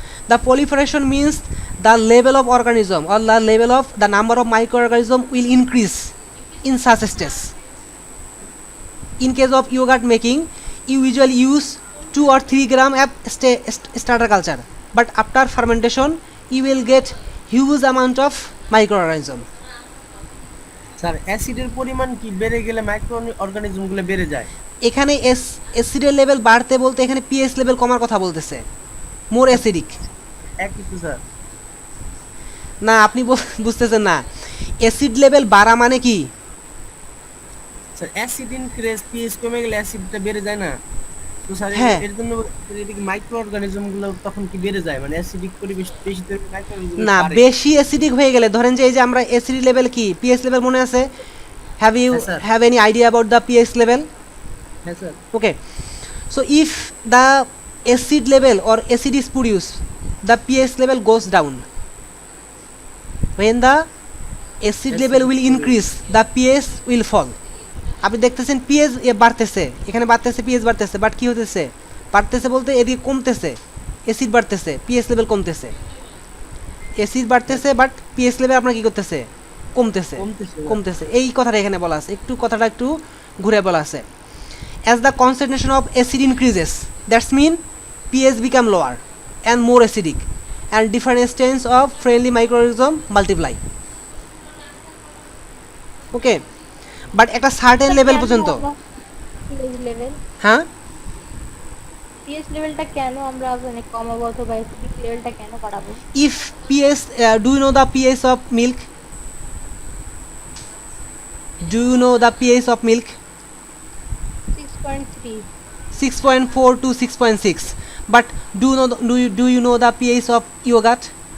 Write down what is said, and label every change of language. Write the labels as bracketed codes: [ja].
[en] The proliferation means the level of organism or the level of the number of microorganisms will increase in such stage. In case of yogurt making, you usually use 2 or 3 gram of starter culture, but after fermentation you will get huge amount of microorganism. [bn] Sir অ্যাসিডের পরিমাণ কি বেড়ে গেলে micro অর্গানিজমগুলো বেড়ে যায়? এখানে অ্যাসিডের level বাড়তে বলতে এখানে পিএইচ লেভেল কমার কথা বলতেছে, মোর অ্যাসিডিক। একই তো স্যার। না, আপনি বুঝতেছেন না, অ্যাসিড লেভেল বাড়া মানে কি? স্যার অ্যাসিড ইনক্রিজ, পিএইচ কমে গেলে অ্যাসিডটা বেড়ে যায় না? তো স্যার হ্যাঁ। এর জন্য মাইক্রো অর্গানিজমগুলো তখন কি বেড়ে যায়, মানে অ্যাসিডিক পরিবেশ বেশি তৈরি মাইক্রো অর্গানিজম না, বাড়ে? বেশি অ্যাসিডিক হয়ে গেলে ধরেন যে এই যে আমরা অ্যাসিড লেভেল কি পিএইচ লেভেল মনে আছে? [en] have you [bn] হ্যাঁ, sir. [en] Have any idea about the pH level? [bn] হ্যাঁ sir. [en] Okay, so if the acid level or acid is produced, the pH level goes down. When the acid level will increase, the pH will fall. [bn] আপনি দেখতেছেন pH বাড়তেছে, এখানে বাড়তেছে, pH বাড়তেছে, but কি হতেছে? বাড়তেছে বলতে এদিকে কমতেছে, অ্যাসিড বাড়তেছে, pH level কমতেছে। অ্যাসিড বাড়তেছে বাট pH level আপনার কি করতেছে? কমতেছে, কমতেছে। এই কথাটা এখানে বলা আছে, একটু কথাটা একটু ঘুরে বলা আছে। [en] As the concentration of acid increases, that's mean pH become lower and more acidic, and different strains of friendly microorganism multiply. Okay, but একটা certain level পর্যন্ত। PH level [bn] হ্যাঁ, পিএইচ লেভেলটা কেন আমরা মানে কমাবো অথবা অ্যাসিডিক লেভেলটা কেন বাড়াবো? [en] if pH, do you know the pH of milk? Do you know the pH of milk? 6.3 6.4 to 6.6. But do you know the pH of yogurt?